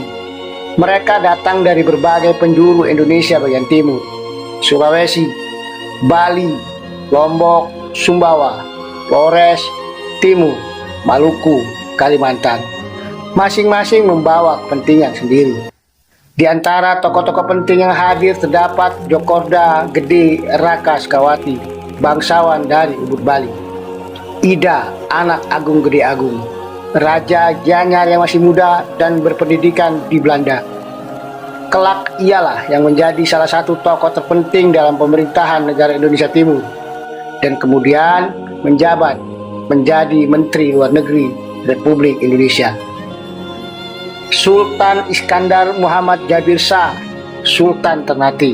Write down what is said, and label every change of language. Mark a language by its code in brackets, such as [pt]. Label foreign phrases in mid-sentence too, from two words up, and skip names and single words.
[id] Mereka datang dari berbagai penjuru Indonesia bagian timur, Sulawesi, Bali, Lombok, Sumbawa, Flores, Timur, Maluku, Kalimantan. Masing-masing membawa kepentingan sendiri. Di antara tokoh-tokoh penting yang hadir terdapat Djokorda Gede Raka Sekawati, bangsawan dari Ubud Bali. Ida, anak Agung Gede Agung, Raja Gianyar yang masih muda dan berpendidikan di Belanda. Kelak ialah yang menjadi salah satu tokoh terpenting dalam pemerintahan negara Indonesia Timur, dan kemudian menjabat menjadi Menteri Luar Negeri Republik Indonesia. Sultan Iskandar Muhammad Jabir Shah, Sultan Ternate.